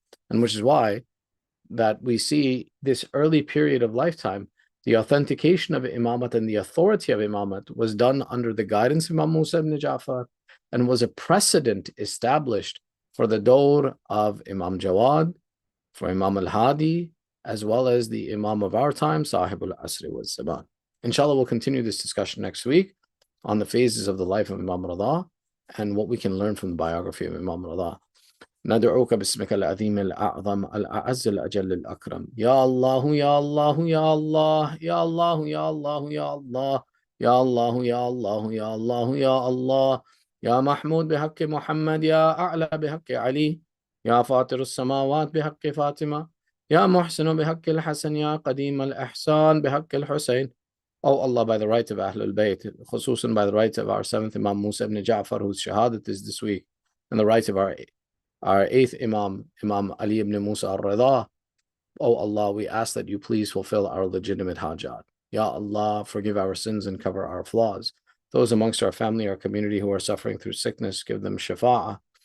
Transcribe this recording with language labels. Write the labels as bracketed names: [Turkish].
[English] And which is why that we see this early period of lifetime, the authentication of Imamat and the authority of Imamat was done under the guidance of Imam Musa ibn Ja'far, and was a precedent established for the dawr of Imam Jawad, for Imam al-Hadi, as well as the Imam of our time, Sahib al-Asri wal Zaman. Inshallah, we'll continue this discussion next week on the phases of the life of Imam Radha and what we can learn from the biography of Imam Radha. [Arabic] ندعوك باسمك العظيم الأعظم الأعز الأجل الأكرم يا الله يا الله يا الله يا الله يا الله يا الله يا الله يا الله يا الله يا الله يا محمود بحق محمد يا أعلى بحق علي يا فاطر السماوات بحق فاطمة يا محسن بحق الحسن يا قديم الإحسان بحق الحسين. [English] Oh Allah, by the right of Ahlul Bayt, [Arabic] خصوصا [English] by the right of our seventh Imam Musa ibn Ja'far, whose shahadat is this week, and the right of our eighth Imam, Imam Ali ibn Musa al-Radha. Oh Allah, we ask that you please fulfill our legitimate hajat. Ya Allah, forgive our sins and cover our flaws. Those amongst our family, our community who are suffering through sickness, give them shafa'ah.